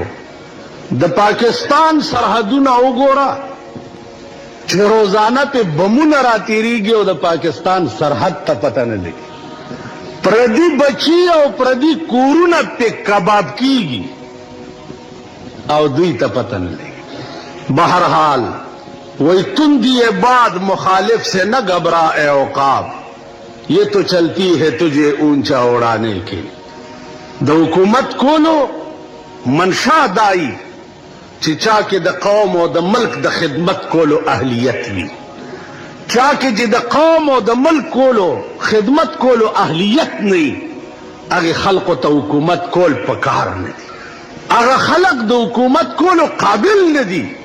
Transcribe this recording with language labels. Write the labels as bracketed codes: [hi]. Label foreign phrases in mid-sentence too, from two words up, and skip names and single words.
[ps] د پاکستان سرحدونه وګوره چې روزانه پې بمونه راتېرېږي او د پاکستان سرحد ته پته نه لګي. پردي بچي او پردي کورونه پې کباب کېږي او دوی ته پته نه لګي. [ur] بہرحال وہی تم دیے بعد مخالف سے نہ گھبرا اے عقاب، یہ تو چلتی ہے تجھے اونچا اڑانے کی. [ps] د حکومت کولو منشا دائی چې چا کې د قوم او د ملک د خدمت کولو اهلیت وي. چا کې چې د قوم او د ملک کولو خدمت کولو اهلیت نه هغه خلقو ته حکومت کول پکار نه دي هغه خلق د حکومت کولو قابل نه دي